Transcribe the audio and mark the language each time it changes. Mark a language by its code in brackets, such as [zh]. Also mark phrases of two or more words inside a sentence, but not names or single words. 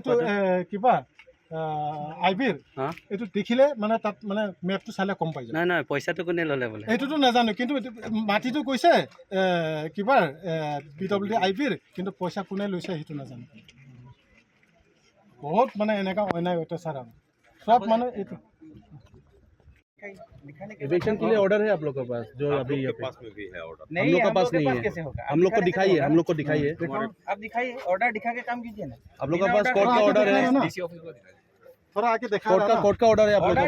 [as] এইটো কিবা আইবিৰ এইটো দেখিলে মানে তাত মানে মেপটো চালে গম পাই যায়। নাই পইচাটো কোনে ল'লে বোলে? এইটোতো নাজানো, কিন্তু মাটিটো কৈছে কিবাৰ PWD আইবিৰ, কিন্তু পইচা কোনে লৈছে সেইটো নাজানো। বহুত মানে এনেকুৱা অন্যায় অত্যাচাৰ আৰু সব মানে এইটো। [hi] इविक्शन के लिए ऑर्डर है आप लोग के पास जो अभी यहाँ पे? पास में भी है ऑर्डर। हम लोग के पास नहीं है। हम लोग को दिखाइए, हम लोग को दिखाइए। आप दिखाइए, ऑर्डर दिखा के काम कीजिए ना। आप लोग का पास कोर्ट का ऑर्डर है? थोड़ा आके देखा कोर्ट का ऑर्डर है आप लोग के पास?